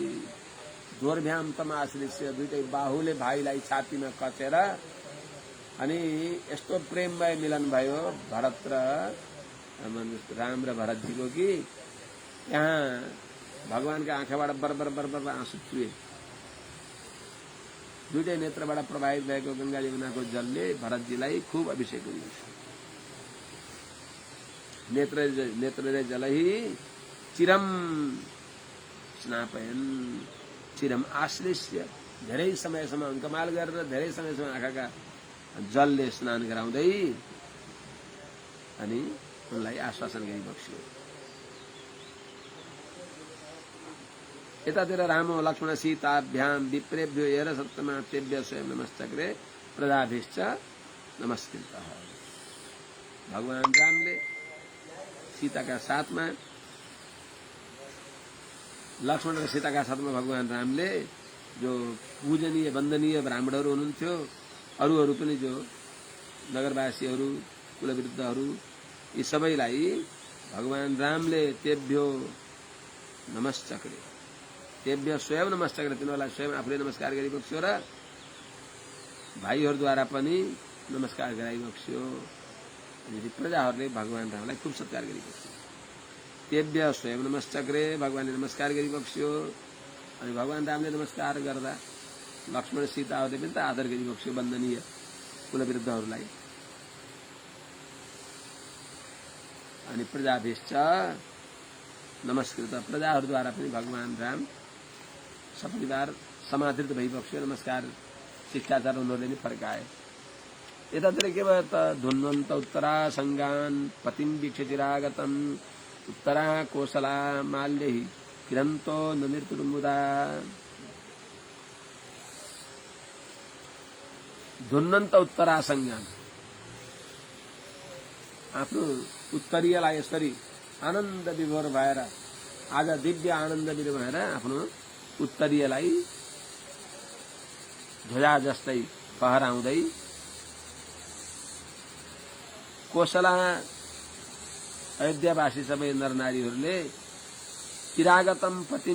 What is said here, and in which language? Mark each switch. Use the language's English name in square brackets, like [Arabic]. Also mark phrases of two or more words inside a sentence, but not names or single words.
[Sanskrit] दोर्भ्याम तमाश्लिष्य, [Nepali] दुईटै बाहुले भाइलाई छातीमा कचेर अनि यस्तो प्रेममय मिलन भयो भरत र राम र भरतजीको कि यहाँ भगवानका आँखाबाट बरबर बरबर आँसु चुए। दुईटै नेत्रबाट प्रभावित भएको गंगा यमुनाको जलले भरतजीलाई खूब अभिषेक गरियो। [Sanskrit] नेत्र जलहि चिरम स्नापयन्, चिरम आश्लिष्य, [Nepali] धेरै समयसम्म अङ्कमाल गरेर धेरै समयसम्म आँखाका जलले स्नान गराउँदै अनि उनलाई आश्वासन गरिबक्स्यो। [Sanskrit] यतातिर रामो लक्ष्मण सीताभ्याम विप्रेभ्यो एर सप्तमा तेभ्य स्वयं नमस्तग्रे प्रजाभिश्च नमस्कृतः। [Nepali] भगवान रामले सीताका साथमा, लक्ष्मण र सीताका साथमा भगवान रामले जो पूजनीय वन्दनीय ब्राह्मणहरू हुनुहुन्थ्यो, अरूहरू पनि जो नगरवासीहरू, कुलवृद्धहरू, यी सबैलाई भगवान रामले [Sanskrit] तेभ्यो नमस्चक्रे, तेभ्य स्वयं नमस्कार, [Nepali] तिनीहरूलाई स्वयं आफूले नमस्कार गरिबक्स्यो र भाइहरूद्वारा पनि नमस्कार गराइबक्स्यो। अनि प्रजाहरूले भगवान रामलाई खूब सत्कार गरिबक्स्यो। [Sanskrit] तेभ्य स्वयं नमस्चक्रे, [Nepali] भगवानले नमस्कार गरिबक्स्यो। अनि भगवान रामले नमस्कार गर्दा लक्ष्मण सीताहरूले पनि त आदर गरिबक्स्यो वन्दनीय कुलवृद्धहरूलाई। अनि [Sanskrit] प्रजाभिश्च नमस्कृत, [Nepali] प्रजाहरूद्वारा पनि भगवान राम सपरिवार समादृत भइबक्स्यो, नमस्कार शिष्टाचार उनीहरूले नि फर्काए। यतातिर के भयो त, [Sanskrit] धुन्वन्त उत्तरा सङ्गान पतिम वीक्षचिरागतम उत्तरा कोसला माल्यहि किरन्तो ननिर्तुर्मुदा। धुन्वन्त उत्तरा सङ्गान, [Nepali] आफ्नो उत्तरीयलाई यसरी आनन्द विभोर भएर, आज दिव्य आनन्द विभोर भएर आफ्नो उत्तरीयलाई ध्वजा जस्तै फहराउँदै कोसला अयोध्यावासी सबै नरनारीहरूले [Sanskrit] चिरागतम पतिम